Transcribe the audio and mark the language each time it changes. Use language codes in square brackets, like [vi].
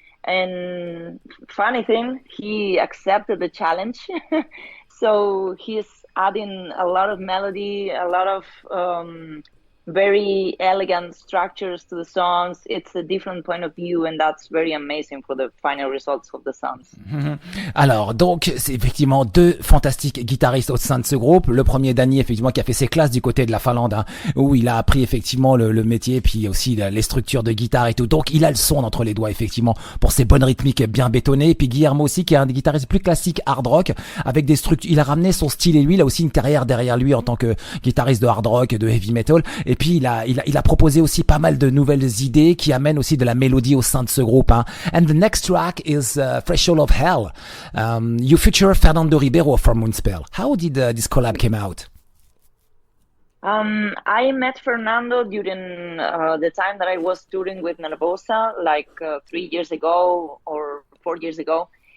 [en] And funny thing, he accepted the challenge. So he's adding a lot of melody, a lot of very elegant structures to the songs. It's a different point of view, and that's very amazing for the final results of the songs. [fr] Alors, donc, c'est effectivement deux fantastiques guitaristes au sein de ce groupe. Le premier, Danny, effectivement, qui a fait ses classes du côté de la Finlande, hein, où il a appris effectivement le métier, puis aussi les structures de guitare et tout. Donc, il a le son entre les doigts, effectivement, pour ses bonnes rythmiques bien bétonnées. Et puis Guillermo aussi, qui est un des guitaristes plus classiques hard rock, avec des structures. Il a ramené son style et lui, il a aussi une carrière derrière lui en tant que guitariste de hard rock, de heavy metal. Et puis, il a proposé aussi pas mal de nouvelles idées qui amènent aussi de la mélodie au sein de ce groupe. Hein. [en] And the next track is Threshold of Hell. You feature Fernando Ribeiro from Moonspell. How did this collab came out? I met Fernando during the time that I was touring with Nervosa, like 3 years ago or 4 years ago.